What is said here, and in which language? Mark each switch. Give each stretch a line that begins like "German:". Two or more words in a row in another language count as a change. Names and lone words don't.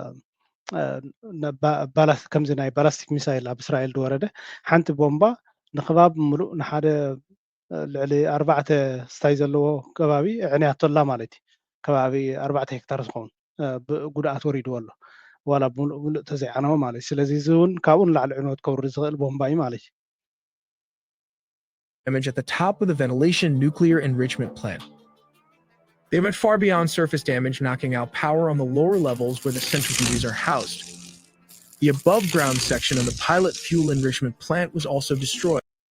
Tigrinya: ከምዚ ናይ ባላስቲክ ሚሳይል ኣብ እስራኤል ዝወረደ ሓንቲ ቦምባ ንክባብ ሙሉእ ንሓደ ልዕሊ 4 ስታይ ዘለዎ ከባቢ ዕንያቶላ ማለት እዩ ከባቢ 4 ሄክታር ዝኸውን ጉድኣት ወሪድዎ ኣሎ ዋላ ሙሉእ ተዘይዓነዎ ማለት እዩ ስለዚ እዚ እውን ካብኡ ንላዕሊ ዕንወት ከውርድ ዝኽእል ቦምባ እዩ ማለት እዩ
English: Damage at the top of the ventilation nuclear enrichment plant. They went far beyond surface damage, knocking out power on the lower levels where the centrifuges are housed. The above-ground section of the pilot fuel enrichment plant was also destroyed.